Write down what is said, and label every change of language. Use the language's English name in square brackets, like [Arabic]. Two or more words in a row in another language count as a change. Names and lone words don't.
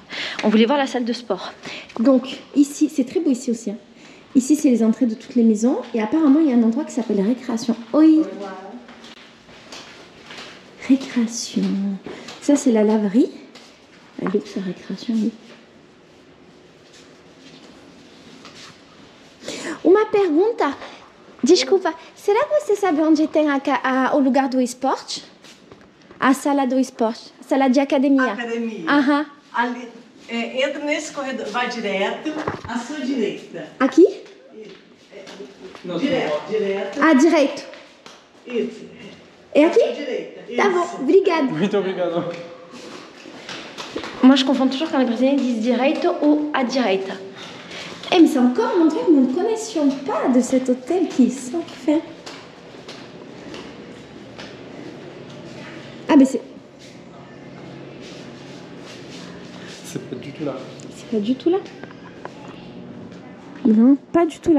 [French] On voulait voir la salle de sport. Donc ici, c'est très beau ici aussi. Hein. Ici, c'est les entrées de toutes les maisons. Et apparemment, il y a un endroit qui s'appelle Récréation. Oui. Récréation. Ça, c'est la laverie. Elle est où sa récréation, oui. [Portuguese] Uma pergunta. Desculpa. Será que você sabe onde tem o lugar do esporte? A sala do esporte. A sala de academia. Academia. Aham. Ali, entra nesse corredor, vai direto à sua direita. Aqui? Direto. Ah, direito. Isso. É À aqui? sua direita. Tá bom, obrigada. Muito obrigado. [French] Moi, je confonds toujours quand les Brésiliens disent [Portuguese] direito ou à direita. [French] Eh, mais c'est encore montrer que nous ne connaissions pas de cet hôtel qui est sans fin. Ah, mais c'est C'est pas du tout là. pas du tout là. Non, pas du tout là.